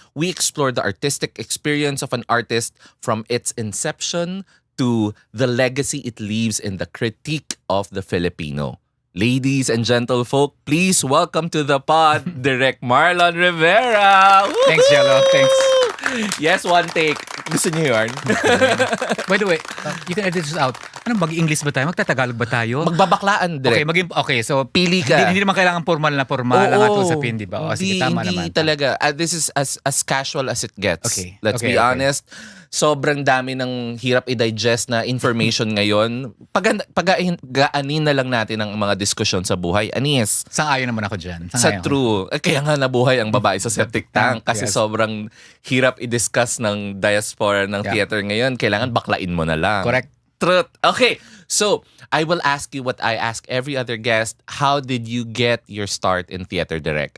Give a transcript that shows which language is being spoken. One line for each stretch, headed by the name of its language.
English: We explore the artistic experience of an artist from its inception to the legacy it leaves in the critique of the Filipino. Ladies and gentlefolk, please welcome to the pod, Direk Marlon Rivera. Thanks, Jello. Thanks. Yes, one take.
Filipino: Gusto niyo yun?
English: By the way, you can edit this out.
Filipino: Ano, mag-English ba tayo? Magtatagalog ba tayo? Magbabaklaan, Direk.
English: Okay, so
Filipino: Pili ka. Hindi naman kailangan formal ang ating usapin, di ba? Sige, tama Hindi naman. talaga.
English: This is as casual as it gets. Okay. Let's be honest.
Filipino: Sobrang dami ng hirap i-digest na information ngayon. Pagaanin na lang natin ang mga diskusyon sa buhay. Anis. Sang-ayon naman ako dyan. Sa true. Kaya nga nabuhay ang babae sa septic tank kasi
English: Yes.
Filipino: sobrang hirap i-discuss ng diaspora ng theater ngayon. Kailangan baklain mo na lang.
English: Correct. Truth. Okay. So, I will ask you what I ask every other guest. How did you get your start in theater, Direk?